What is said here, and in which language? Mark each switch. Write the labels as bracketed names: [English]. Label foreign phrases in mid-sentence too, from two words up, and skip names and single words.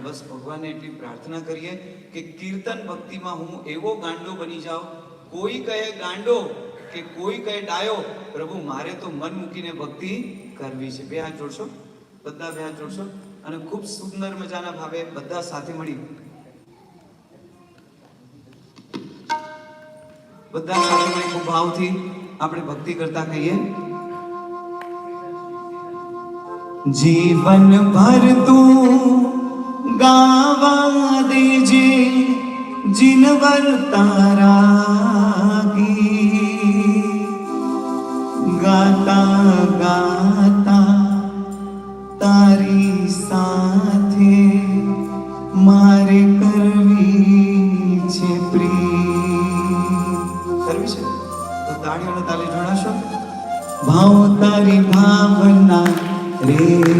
[Gujarati] બસ ભગવાનને એટલી પ્રાર્થના કરીએ કે કીર્તન ભક્તિમાં હું એવો ગાંડો બની જાઉં, કોઈ કહે ગાંડો કે કોઈ કહે ડાયો, પ્રભુ મારે તો મન મૂકીને ભક્તિ કરવી છે. બે હાથ જોડશો, બધા બે હાથ જોડશો અને ખૂબ સુંદર મજાના ભાવે બધા સાથે મળી ખૂબ ભાવથી આપણે ભક્તિ કરતા કહીએ. જીવન ભર તૂ ગાવા દેજે જિનવર તારા કી, ગાતા ગાતા તારી સાથે મારે કરવી છે પ્રીત. કરવી છે તો તાળીઓને તાલી જોડાશો. ભાવ તારી ભાવના રે